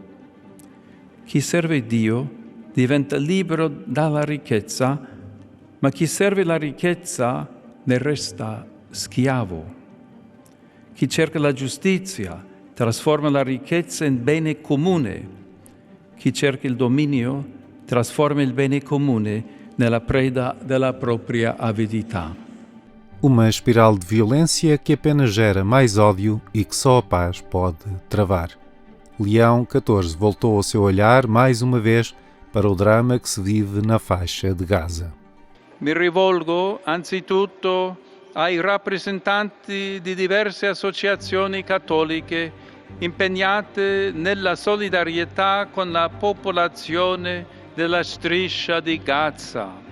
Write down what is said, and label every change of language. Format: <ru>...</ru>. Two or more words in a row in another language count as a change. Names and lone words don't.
<it>Chi serve Dio diventa libero dalla ricchezza, ma chi serve la ricchezza ne resta schiavo. Chi cerca la giustizia trasforma la ricchezza in bene comune. Chi cerca il dominio trasforma il bene comune nella preda della propria avidità.</it> <pt>Uma espiral de violência que apenas gera mais ódio e que só a paz pode travar. Leão XIV voltou o seu olhar mais uma vez para o drama que se vive na faixa de Gaza.</pt> <it>Mi rivolgo anzitutto ai rappresentanti di diverse associazioni cattoliche impegnate nella solidarietà con la popolazione della striscia di Gaza.</it>